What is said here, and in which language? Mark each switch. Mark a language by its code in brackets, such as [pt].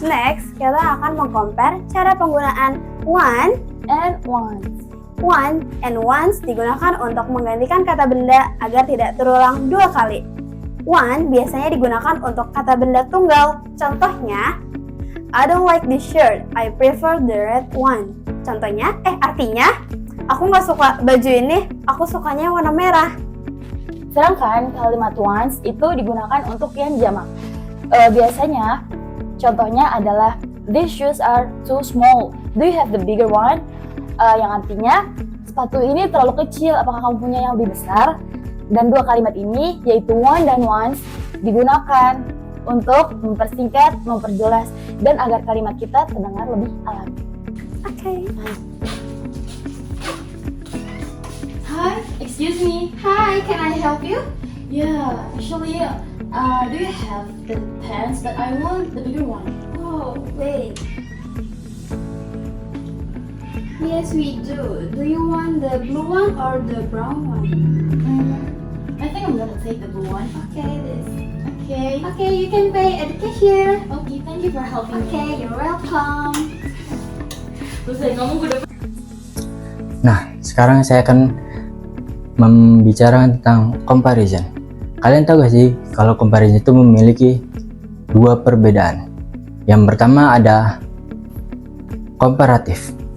[id] Next, kita akan mengcompare cara penggunaan one and once. One and once digunakan untuk menggantikan kata benda agar tidak terulang dua kali. One biasanya digunakan untuk kata benda tunggal. Contohnya, [en] I don't like this shirt, I prefer the red one. [id] Contohnya, artinya, aku nggak suka baju ini, aku sukanya warna merah. Sedangkan kalimat once itu digunakan untuk yang jamak. Biasanya, contohnya adalah [en] these shoes are too small. Do you have the bigger one? [id] Yang artinya sepatu ini terlalu kecil. Apakah kamu punya yang lebih besar? Dan dua kalimat ini yaitu one dan once digunakan untuk mempersingkat, memperjelas, dan agar kalimat kita terdengar lebih alami. [en] Okay. Hi, excuse me. Hi, can I help you? Yeah, actually, do you have the pens? But I want the bigger one. Oh, wait. Yes, we do. Do you want the blue one or the brown one? I think I'm gonna take the blue one. Okay, this. Okay. Okay, you can pay at the cashier. Okay, thank you for helping me. Okay, you're welcome. [id] Terus saya ngomong gue udah. Nah, sekarang saya akan membicarakan tentang comparison. Kalian tahu gak sih kalau comparison itu memiliki dua perbedaan. Yang pertama ada komparatif.